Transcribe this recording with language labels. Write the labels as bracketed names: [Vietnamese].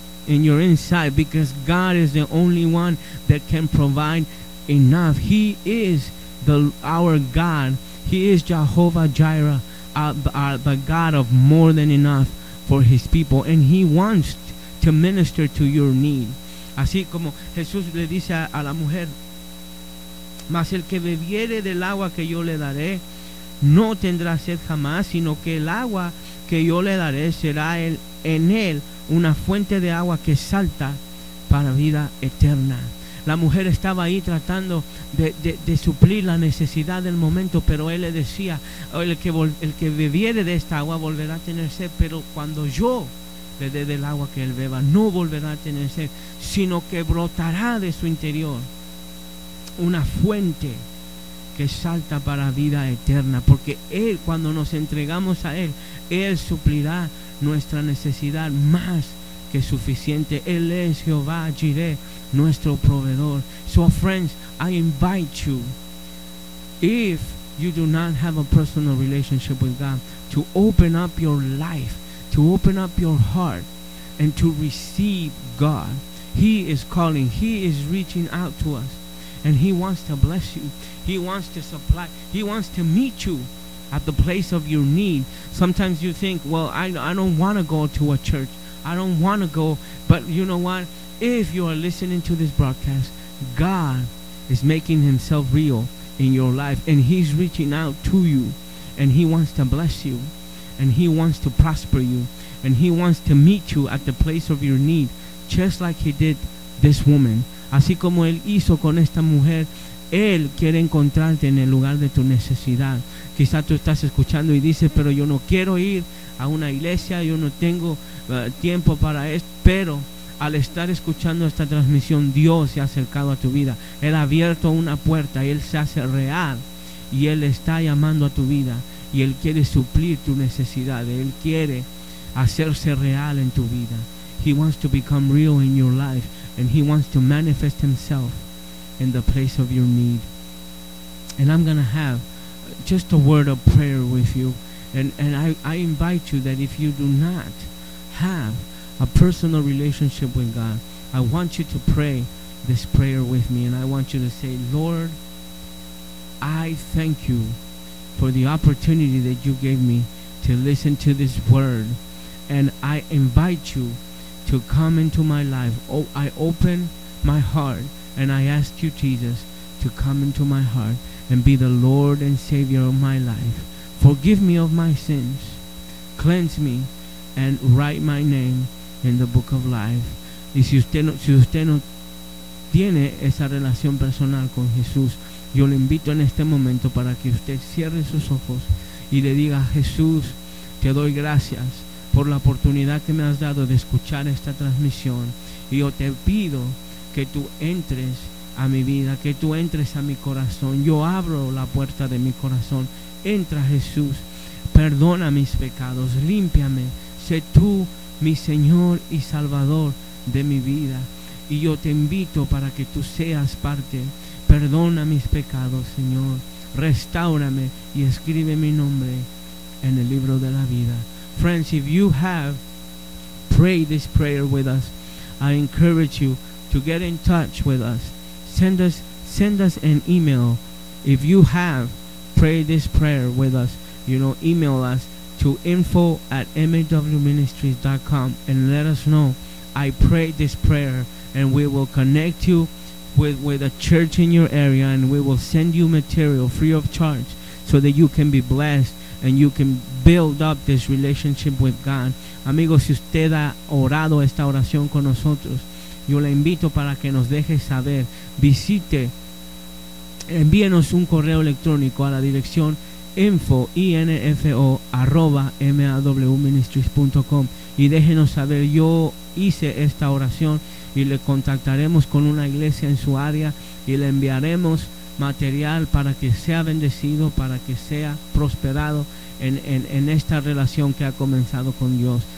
[English] in your inside, because God is the only one that can provide enough. He is our God. He is Jehovah Jireh, the God of more than enough for His people. And He wants to minister to your need. [Spanish] Así como Jesús le dice a la mujer, mas el que bebiere del agua que yo le daré no tendrá sed jamás, sino que el agua que yo le daré será en él una fuente de agua que salta para vida eterna. La mujer estaba ahí tratando de suplir la necesidad del momento, pero él le decía, el que bebiere de esta agua volverá a tener sed, pero cuando yo le dé del agua que él beba, no volverá a tener sed, sino que brotará de su interior una fuente que salta para vida eterna. Porque Él, cuando nos entregamos a Él, Él suplirá nuestra necesidad más que suficiente. Él es Jehová Jireh, nuestro proveedor. [English] So friends, I invite you, if you do not have a personal relationship with God, to open up your life, to open up your heart, and to receive God. He is calling. He is reaching out to us. And He wants to bless you. He wants to supply. He wants to meet you at the place of your need. Sometimes you think, well, I don't want to go to a church. I don't want to go. But you know what? If you are listening to this broadcast, God is making Himself real in your life. And He's reaching out to you. And He wants to bless you. And He wants to prosper you. And He wants to meet you at the place of your need, just like He did this woman. [Spanish] Así como Él hizo con esta mujer, Él quiere encontrarte en el lugar de tu necesidad. Quizá tú estás escuchando y dices, pero yo no quiero ir a una iglesia, yo no tengo tiempo para esto. Pero al estar escuchando esta transmisión, Dios se ha acercado a tu vida. Él ha abierto una puerta, Él se hace real y Él está llamando a tu vida. Y Él quiere suplir tu necesidad, Él quiere hacerse real en tu vida. [English] He wants to become real in your life. And He wants to manifest Himself in the place of your need. And I'm going to have just a word of prayer with you. And I invite you that if you do not have a personal relationship with God, I want you to pray this prayer with me. And I want you to say, Lord, I thank You for the opportunity that You gave me to listen to this word. And I invite You to come into my life. Oh, I open my heart and I ask You, Jesus, to come into my heart and be the Lord and Savior of my life. Forgive me of my sins. Cleanse me and write my name in the book of life. [Spanish] Y si usted no tiene esa relación personal con Jesús, yo le invito en este momento para que usted cierre sus ojos y le diga, Jesús, te doy gracias por la oportunidad que me has dado de escuchar esta transmisión. Y yo te pido que tú entres a mi vida, que tú entres a mi corazón. Yo abro la puerta de mi corazón. Entra, Jesús, perdona mis pecados, límpiame, sé tú mi Señor y Salvador de mi vida. Y yo te invito para que tú seas parte. Perdona mis pecados, Señor, restáurame y escribe mi nombre en el libro de la vida. [English] Friends, if you have prayed this prayer with us, I encourage you to get in touch with us. Send us an email. If you have prayed this prayer with us, you know, email us to info@mawministries.com and let us know, I prayed this prayer, and we will connect you with a church in your area, and we will send you material free of charge so that you can be blessed and you can build up this relationship with God. [Spanish] Amigos, si usted ha orado esta oración con nosotros, yo le invito para que nos deje saber. Visite, envíenos un correo electrónico a la dirección info@mawministries.com y déjenos saber, yo hice esta oración, y le contactaremos con una iglesia en su área y le enviaremos material para que sea bendecido, para que sea prosperado en esta relación que ha comenzado con Dios.